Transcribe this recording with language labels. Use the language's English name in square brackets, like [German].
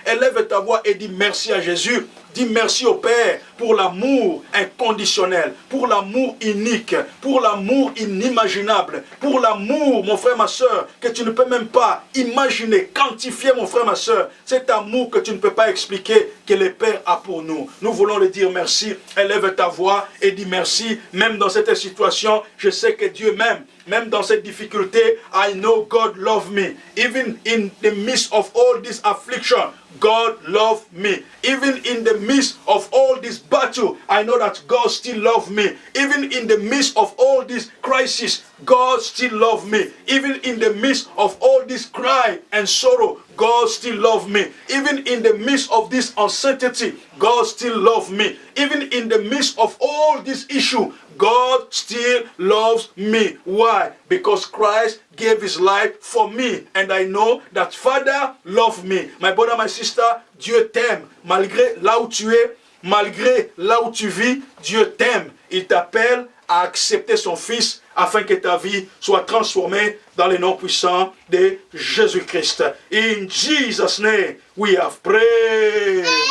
[French] Élève ta voix et dis merci à Jésus. Dis merci au Père pour l'amour inconditionnel, pour l'amour unique, pour l'amour inimaginable, pour l'amour, mon frère, ma soeur, que tu ne peux même pas imaginer, quantifier, mon frère, ma soeur. Cet amour que tu ne peux pas expliquer, que le Père a pour nous. Nous voulons le dire merci. Élève ta voix et dis merci. Même dans cette situation, je sais que Dieu m'aime. Même dans cette difficulté, [English] I know God loves me. Even in the midst of all this affliction, God loves me. Even in the midst of all this battle, I know that God still loves me. Even in the midst of all this crisis, God still loves me. Even in the midst of all this cry and sorrow, God still loves me. Even in the midst of this uncertainty, God still loves me. Even in the midst of all this issue, God still loves me. Why? Because Christ gave his life for me. And I know that Father loves me. My brother, my sister, [French] Dieu t'aime. Malgré là où tu es, malgré là où tu vis, Dieu t'aime. Il t'appelle à accepter son Fils afin que ta vie soit transformée dans le nom puissant de Jésus-Christ. [English] In Jesus' name, we have prayed.